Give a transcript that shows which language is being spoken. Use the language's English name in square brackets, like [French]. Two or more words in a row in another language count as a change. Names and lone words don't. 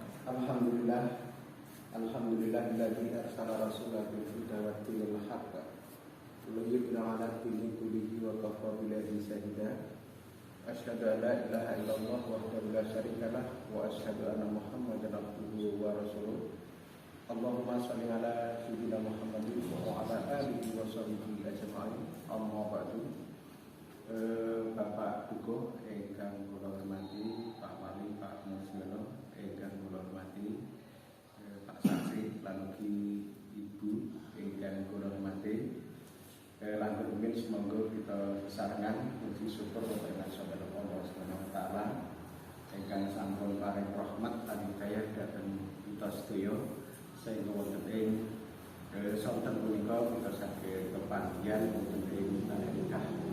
[Arabic] الحمد لله، الحمد لله الذي أرسل رسوله بالهدى ودين الحق ليظهره على الدين كله وكفى بالله شهيدا. أشهد أن لا إله إلا الله وحده لا شريك له وأشهد أن محمدا عبده ورسوله. اللهم صل على سيدنا محمد وعلى آله وصحبه أجمعين. أما بعد. [Javanese] Bapak Dukuh ingkang kula hormati, Pak Wali, Pak Musyono ingkang kula hormati, Pak Saksi lan ugi Ibu ingkang kula hormati. Lan rumiyin [Indonesian] semoga kita [Javanese] sesarengan puji syukur kepada Allah [Arabic] سبحانه وتعالى [Javanese] ingkang sampun paring rahmat lan hidayah dhateng kita sedaya sehingga wonten ing sonten punika kita saged kepanjenengan wonten ing nikah.